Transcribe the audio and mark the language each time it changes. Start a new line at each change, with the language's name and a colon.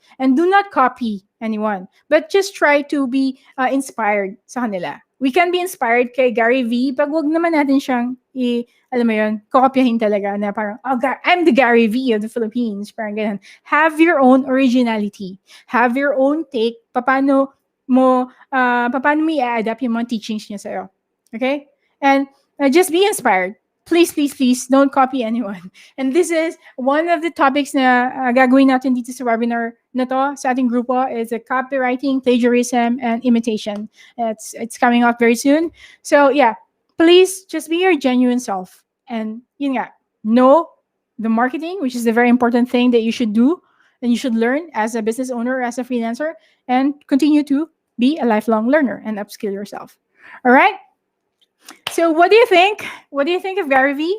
English: And do not copy anyone. But just try to be inspired
Filipino: sa kanila. We can be inspired kay Gary V, pag wag naman natin siyang alam mo yun, kokopyahin talaga na parang,
English: I'm the Gary V of the Philippines.
Filipino: Parang ganun.
English: Have your own originality. Have your own take.
Filipino: Paano mo i-adapt yung mga teachings niya sa'yo.
English: Okay? And just be inspired. Please, please, please, don't copy anyone. And this is one of the topics
Filipino: na gagawin natin dito sa webinar na to sa ating grupo
English: is copywriting, plagiarism, and imitation. It's coming up very soon. So yeah, please just be your genuine self. And
Filipino: yun nga,
English: know the marketing, which is a very important thing that you should do and you should learn as a business owner or as a freelancer, and continue to be a lifelong learner and upskill yourself. All right? So what do you think? What do you think of Gary V?